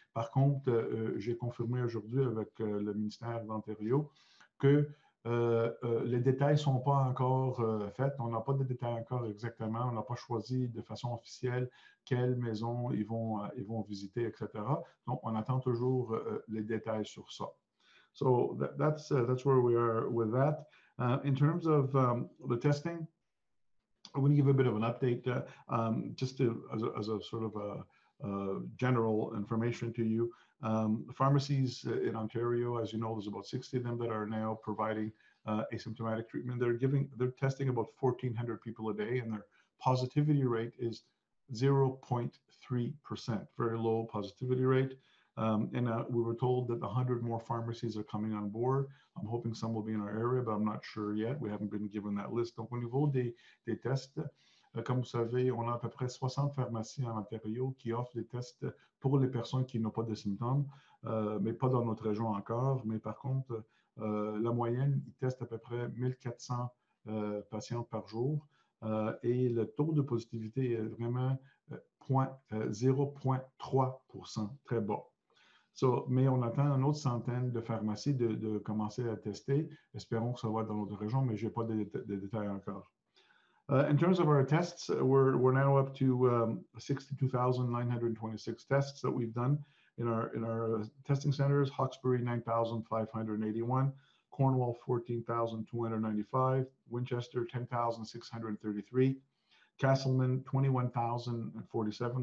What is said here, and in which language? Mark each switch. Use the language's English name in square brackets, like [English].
[French] Par contre, j'ai confirmé aujourd'hui avec le ministère d'Ontario que les détails ne sont pas encore faits. On n'a pas de détails encore exactement. On n'a pas choisi de façon officielle quelles maisons ils vont visiter, etc. Donc, on attend toujours les détails sur ça. [English] So that's where we are with that. In terms of the testing, I'm going to give a bit of an update just as a sort of a general information to you. Pharmacies in Ontario, as you know, there's about 60 of them that are now providing asymptomatic treatment. They're testing about 1,400 people a day, and their positivity rate is 0.3%, very low positivity rate. We were told that 100 more pharmacies are coming on board. I'm hoping some will be in our area, but I'm not sure yet. We haven't been given that list. [French] Donc, au niveau des tests, comme vous savez, on a à peu près 60 pharmacies en Ontario qui offrent des tests pour les personnes qui n'ont pas de symptômes, mais pas dans notre région encore. Mais par contre, la moyenne, ils testent à peu près 1400 patients par jour. Et le taux de positivité est vraiment 0,3%, très bas. Mais on attend une autre centaine de pharmacies de commencer à tester. Espérons que ça va être dans notre région, mais je n'ai pas de détails encore. [English] In terms of our tests, we're now up to 62,926 tests that we've done in our testing centers. Hawkesbury, 9,581. Cornwall, 14,295. Winchester, 10,633. Castleman, 21,047.